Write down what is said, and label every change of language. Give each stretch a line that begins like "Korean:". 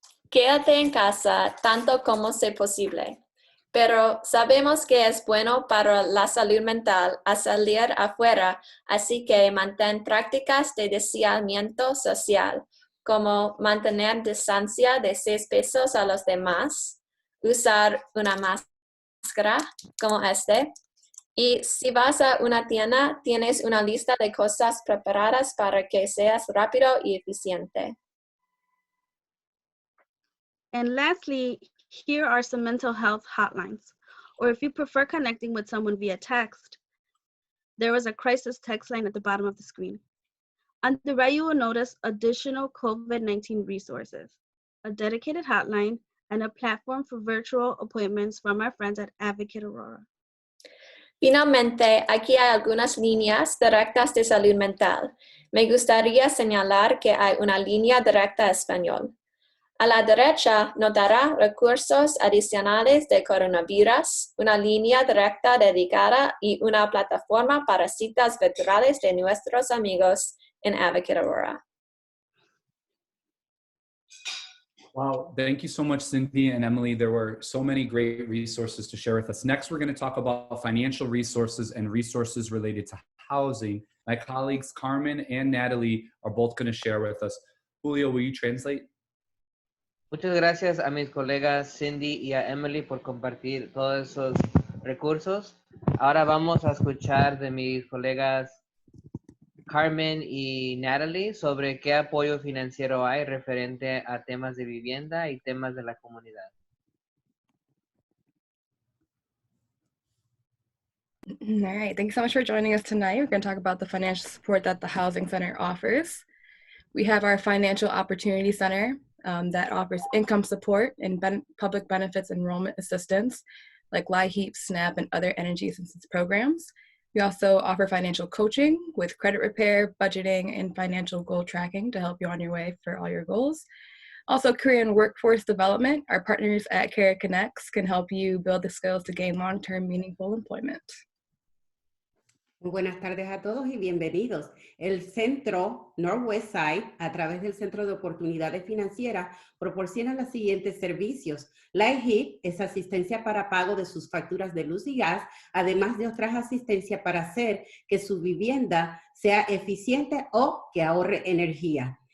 Spanish: Quédate en casa tanto como sea posible, pero sabemos que es bueno para la salud mental a salir afuera, así que mantén prácticas de distanciamiento social, como mantener distancia de 6 pies a los demás, usar una máscara como y si vas a una tienda, tienes una lista de cosas preparadas para que seas rápido y eficiente.
English: And lastly, here are some mental health hotlines, or if you prefer connecting with someone via text, there is a crisis text line at the bottom of the screen. On the right, you will notice additional COVID-19 resources, a dedicated hotline, and a platform for virtual appointments from our friends at Advocate Aurora.
Spanish: Finalmente, aquí hay algunas líneas directas de salud mental. Me gustaría señalar que hay una línea directa a español. A la derecha notará recursos adicionales de coronavirus, una línea directa dedicada y una plataforma para citas virtuales de nuestros amigos en Advocate Aurora.
English: Wow, thank you so much, Cynthia and Emily. There were so many great resources to share with us. Next, we're going to talk about financial resources and resources related to housing. My colleagues Carmen and Natalie are both going to share with us. Julio, will you translate?
Spanish: Muchas gracias a mis colegas Cindy y a Emily por compartir todos esos recursos. Ahora vamos a escuchar de mis colegas Carmen y Natalie sobre qué apoyo financiero hay referente a temas de vivienda y temas de la comunidad.
English: All right, thanks so much for joining us tonight. We're going to talk about the financial support that the Housing Center offers. We have our Financial Opportunity Center that offers income support and public benefits enrollment assistance, like LIHEAP, SNAP, and other energy assistance programs. We also offer financial coaching with credit repair, budgeting, and financial goal tracking to help you on your way for all your goals. Also, career and workforce development. Our partners at Career Connects can help you build the skills to gain long-term meaningful employment.
Spanish: Muy buenas tardes a todos y bienvenidos. El Centro Northwest Side, a través del Centro de Oportunidades Financieras, proporciona los siguientes servicios. LIHEAP es asistencia para pago de sus facturas de luz y gas, además de otras asistencias para hacer que su vivienda sea eficiente o que ahorre energía.